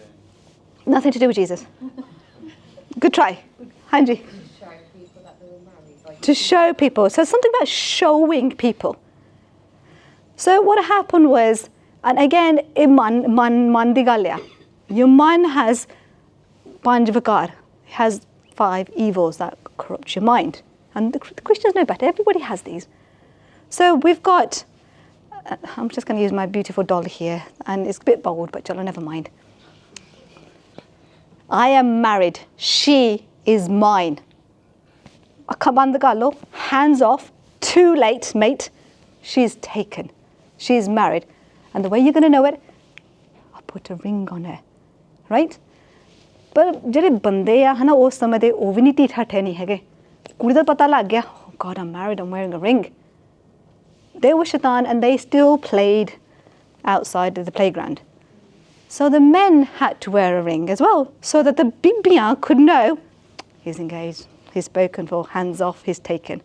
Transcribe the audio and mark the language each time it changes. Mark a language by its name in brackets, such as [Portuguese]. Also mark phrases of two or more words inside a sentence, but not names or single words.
[English] Nothing to do with Jesus. Good try. Hanji. To show people. So something about showing people. So what happened was, and again, [Punjabi] ਮਨ ਦੀ ਗੱਲਾਂ. [English] Your man has [Punjabi] ਪੰਜ ਵਿਕਾਰ, [English] has 5 evils that corrupt your mind. And the Christians know better. Everybody has these. So we've got, I'm just going to use my beautiful doll here, and it's a bit bold, but chalo, never mind. I am married. She is mine. Akaband galo, hands off. Too late, mate. She's taken. She's married. And the way you're going to know it, I'll put a ring on her. Right? But [Punjabi] ਜਿਹੜੇ ਬੰਦੇ ਆ ਹਨਾ ਉਸ ਸਮੇਂ ਦੇ ਉਹ ਵੀ ਨਹੀਂ ਢੀਠ ਹੱਠੇ ਨਹੀਂ ਹੈਗੇ ਕੁੜੀ ਦਾ ਪਤਾ ਲੱਗ ਗਿਆ [English] oh God, I'm married, I'm wearing a ring. They were shaitan and they still played outside of the playground. So the men had to wear a ring as well, so that the Bibiyan could know he's engaged, he's spoken for, hands off, he's taken.